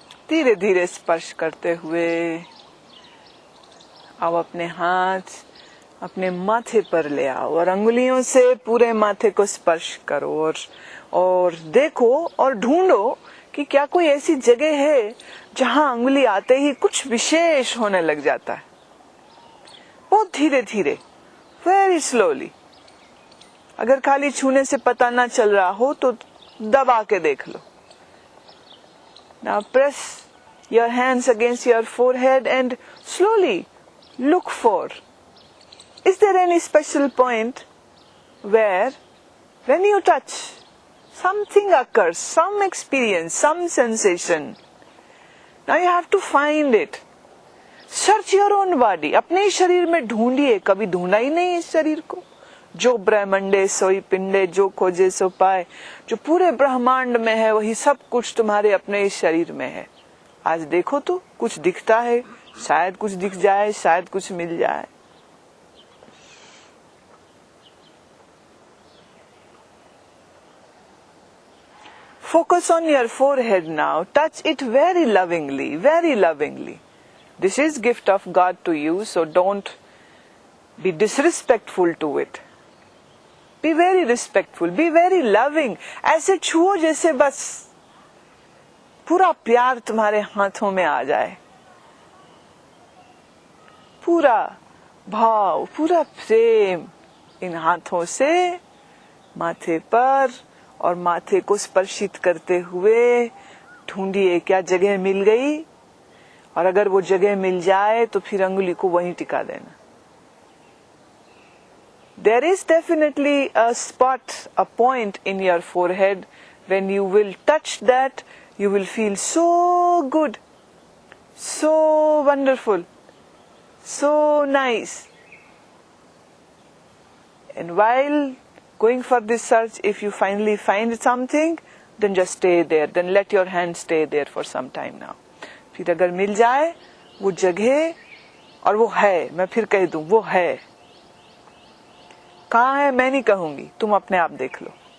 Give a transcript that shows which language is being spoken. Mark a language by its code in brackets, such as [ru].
[hi] धीरे धीरे स्पर्श करते हुए अब अपने हाथ अपने माथे पर ले आओ और अंगुलियों से पूरे माथे को स्पर्श करो और देखो और ढूंढो कि क्या कोई ऐसी जगह है जहां अंगुली आते ही कुछ विशेष होने लग जाता है। बहुत धीरे धीरे, [en] Very slowly. [hi] अगर खाली छूने से पता ना चल रहा हो तो दबा के देख लो। [en] Now press your hands against your forehead and slowly look for, is there any special point where when you touch something occurs, some experience, some sensation. Now you have to find it. Search your own body. [hi] अपने ही शरीर में ढूंढिए, कभी ढूंढा ही नहीं इस शरीर को। जो ब्रह्मंडे सोई पिंडे, जो खोजे सो पाए। जो पूरे ब्रह्मांड में है वही सब कुछ तुम्हारे अपने इस शरीर में है। आज देखो तो कुछ दिखता है, शायद कुछ दिख जाए, शायद कुछ मिल जाए। [en] Focus on your forehead now. Touch it very lovingly, very lovingly. This is gift of God to you, so don't be disrespectful to it. Be very respectful, be very loving. [hi] ऐसे छुओ जैसे बस पूरा प्यार तुम्हारे हाथों में आ जाए। पूरा भाव, पूरा प्रेम इन हाथों से माथे पर और माथे को स्पर्शित करते हुए ढूंढिए क्या जगह मिल गई, और अगर वो जगह मिल जाए तो फिर अंगुली को वहीं टिका देना। [en] There is definitely a spot, a point in your forehead. When you will touch that, you will feel so good, so wonderful, so nice. And while going for this search, if you finally find something, then just stay there. Then let your hand stay there for some time now. [hi] फिर अगर मिल जाए वो जगह, और वो है, मैं फिर कह दूं वो है, कहाँ है मैं नहीं कहूंगी, तुम अपने आप देख लो।